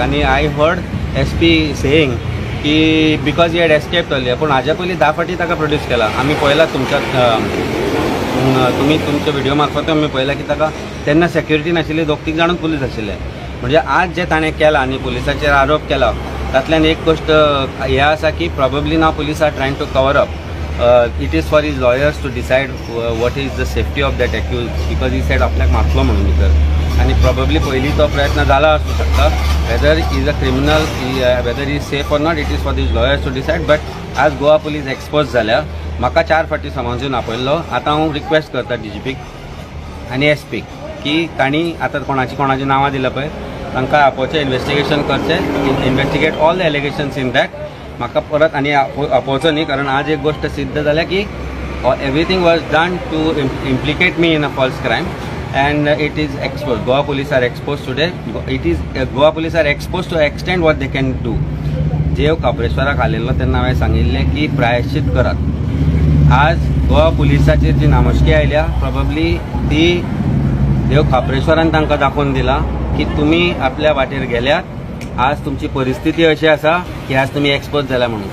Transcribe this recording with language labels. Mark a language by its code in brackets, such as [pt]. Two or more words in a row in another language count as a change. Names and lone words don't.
[kok] आनी [en] I heard SP saying [kok] की [en] because he had escaped earlier, [kok] पूण हाज्या पयलीं 10 फावटी ताका प्रोड्यूस केला. आमी पळयला तुमच्या तुमच्या व्हिडिओ मार्फत आमी पळयला की ताका तेन्ना सेक्युरिटी नाशिल्ली, 2-3 जाण पुलीस आशिल्ले. म्हणजे आज जे ताणें केलां आनी पुलिसाचेर आरोप केला तातल्यान एक गोष्ट हे आसा की प्रॉबेबली [en] now police are trying to cover up. it is for his lawyers to decide what is the safety of that accused, because he said [kok] आपल्याक मारतलो म्हणून भितर. आनी प्रॉबेबली पयलीं तो प्रयत्न जाला आसूं शकता. [en] whether is a criminal, whether is safe or not, it is for these lawyers to decide. [kok] बट आज गोवा पुलीस एक्सपोज जाल्या. म्हाका 4 फावटी समजून आपयल्लो. आतां हांव रिक्वेस्ट करता DGPक आनी SPक की तांणी आतां कोणाची नांवां दिल्या पळय तांकां आपोवचें, इन्व्हेस्टिगेशन करचें, [en] investigate all the allegations in that. [kok] म्हाका परत आनी आपोवचो न्ही, कारण आज एक गोष्ट सिद्ध जाल्या की [en] everything was done to implicate me in a false crime and it is exposed. Goa police are exposed today. Goa police are exposed to extent what they can do. [kok] देव खापरेश्वराक आलेलो तेन्ना हांवें सांगिल्लें की प्रायश्चित करात. आज गोवा पुलिसाचेर जी नामोशकी आयल्या प्रॉबेबली ती देव खापरेश्वरान तांकां दाखोवन दिला की तुमी आपल्या वाटेर गेल्यात. आज तुमची परिस्थिती अशी आसा की आज तुमी एक्सपोज जाला म्हणून.